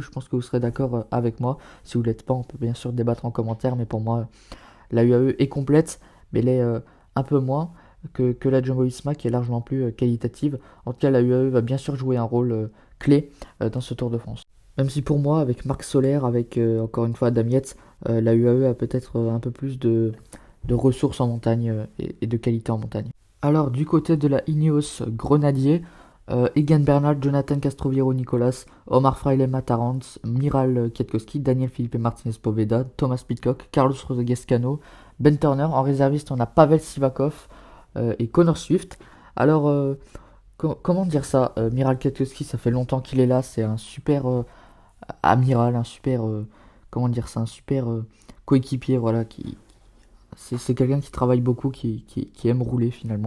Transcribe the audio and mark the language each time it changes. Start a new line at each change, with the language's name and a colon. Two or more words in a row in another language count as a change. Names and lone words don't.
French: Je pense que vous serez d'accord avec moi. Si vous ne l'êtes pas, on peut bien sûr débattre en commentaire, mais pour moi, la UAE est complète, mais elle est un peu moins que la Jumbo-Visma qui est largement plus qualitative. En tout cas, la UAE va bien sûr jouer un rôle clé dans ce Tour de France. Même si pour moi, avec Marc Soler, avec encore une fois Adam Yates, la UAE a peut-être un peu plus de ressources en montagne et de qualité en montagne. Alors, du côté de la Ineos Grenadier, Egan Bernal, Jonathan Castroviejo Nicolas, Omar Fraile Matarant, Miral Kwiatkowski, Daniel Felipe Martinez Poveda, Thomas Pidcock, Carlos Rodriguez Cano, Ben Turner. En réserviste, on a Pavel Sivakov et Connor Swift. Alors, comment dire ça, Miral Kwiatkowski, ça fait longtemps qu'il est là. C'est un super amiral, un super. Comment dire ça, un super coéquipier, voilà, c'est quelqu'un qui travaille beaucoup, qui aime rouler finalement.